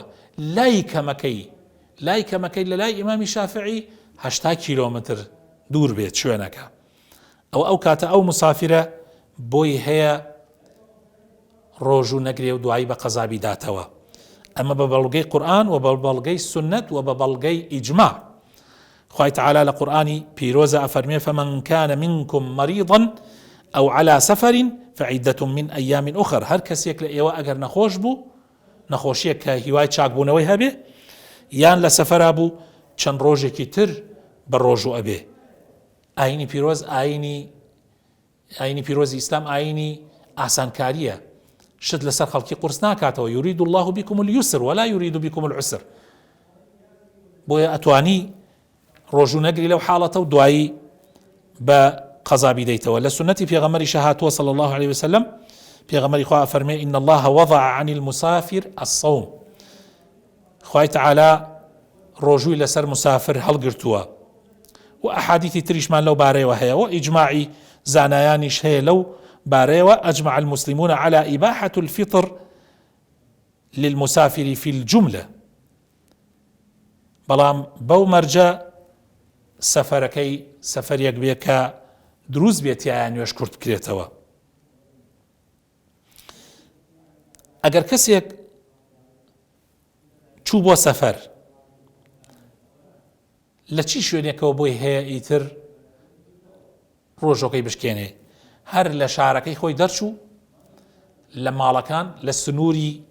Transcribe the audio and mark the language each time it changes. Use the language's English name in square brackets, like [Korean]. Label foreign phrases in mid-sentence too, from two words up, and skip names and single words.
[Central Kurdish] لای کەمەکەی لە لای ئیمامی شافعی 80 کیلۆمتر دوور بێت شوێنەکە. ئەو کاتە ئەو مسافرە بۆی هەیە ڕۆژوو نەگرێ و دوایی بە قەزابی داتەوە. ئەمە بە بەڵگەی قورئان و بە بەڵگەی سنت و بە بەڵگەی ئیجماع. خوای تعالی لە قورئانی پیرۆزە ئەفەرمێ [Arabic] فمن كان منكم مريضا أو على سفر فعدة من أيام أخر. [Central Kurdish] هەر کەسێک لە ئێوە ئەگەر نەخۆش بوو، نەخۆشیەک کە هیوای چاکبوونەوەی هەبێ، یان لە سەفەرا بوو، چەند ڕۆژێکی تر بە ڕۆژوو ئەبێ. ئاینی پیرۆز ئاینی پیرۆزی ئیسلام ئاینی ئاسانکاریە، شت لەسەر خەڵکی قورس ناکاتەوە. [Arabic] يريد الله بكم اليسر ولا يريد بكم العسر. [Central Kurdish] بۆیە ئەتوانی ڕۆژوو نەگری لەو حاڵەتە و دوایی بە قەزابی دەیتەوە. لە سنەتی پێغەمبەری شەهاتووە [Arabic] صلى الله عليه وسلم [Central Kurdish] پێغەمبەری خوا فەرمێ [Arabic] إن الله وضع عن المسافر الصوم. [Central Kurdish] خوای تعالی ڕۆژووی لەسەر مسافر هەڵگرتووە و ئەحادیثی تریشمان لەو بارەیەوە هەیە و ئیجماعی زانایانیش هەیە لەو بارەیەوە. [Arabic] أجمع المسلمون على إباحة الفطر للمسافر في الجملة. [Central Kurdish] بەڵام بەو مەرجە سەفەرەکەی سەفەرێک بێ کە دروست بێت یان نوێژ کورت بکرێتەوە. ئەگەر کەسێک چوو بۆ سەفەر لە چی شوێنێکەوە بۆی هەیە ئیتر ڕۆژەکەی بشکێنێ، هەر لە شارەکەی خۆی دەرچوو، لە ماڵەکان، لە سنووری